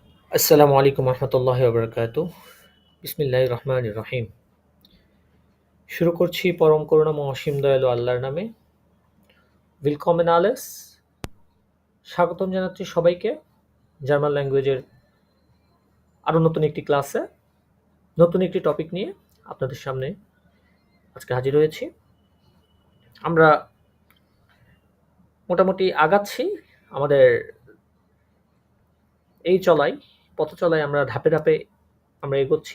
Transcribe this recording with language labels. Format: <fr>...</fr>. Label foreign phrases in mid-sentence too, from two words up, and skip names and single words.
<ar>السلام عليكم رحمة الله وبركاته. بسم الله الرحمن الرحيم.</ar> <bn>শুরু করছি পরম করুণাময় অসীম দয়ালু আল্লাহর নামে।</bn> <de>willkommen alles।</de> <bn>স্বাগতম জানাচ্ছি সবাইকে জার্মান ল্যাঙ্গুয়েজের আরও নতুন একটি ক্লাসে, নতুন একটি টপিক নিয়ে আপনাদের সামনে আজকে হাজির হয়েছি। আমরা মোটামুটি আগাচ্ছি আমাদের এই পথ চলায় আমরা ধাপে ধাপে আমরা এগোচ্ছি।</bn>